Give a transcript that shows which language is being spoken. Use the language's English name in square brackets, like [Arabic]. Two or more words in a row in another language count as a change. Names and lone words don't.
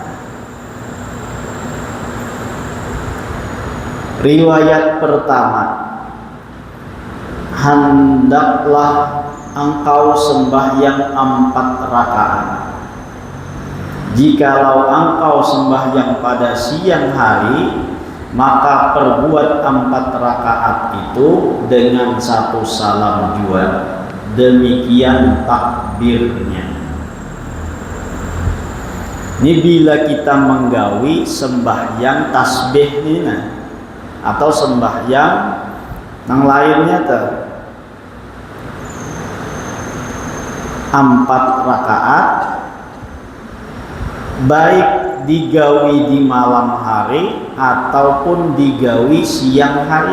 [Malay] Riwayat pertama, hendaklah engkau sembahyang 4 rakaat. Jikalau engkau sembahyang pada siang hari, maka perbuat 4 rakaat itu dengan 1 salam jua. Demikian takbirnya. [Banjar] Ini bila kita menggawi sembahyang tasbih ini atau sembahyang yang lainnya tuh 4 rakaat, baik digawi di malam hari ataupun digawi siang hari.